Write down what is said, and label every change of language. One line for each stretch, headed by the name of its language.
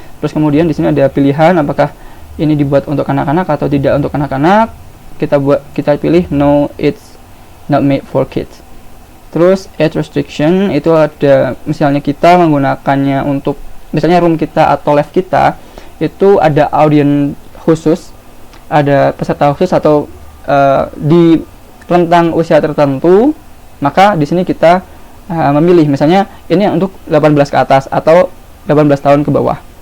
Indonesian: Terus kemudian di sini ada pilihan apakah ini dibuat untuk anak-anak atau tidak untuk anak-anak. Kita pilih
English: no, it's not made for kids.
Indonesian: Terus age restriction, itu ada misalnya kita menggunakannya untuk misalnya room kita atau live kita itu ada audiens khusus, ada peserta khusus atau di rentang usia tertentu, maka di sini kita memilih misalnya ini untuk 18 ke atas atau 18 tahun ke bawah.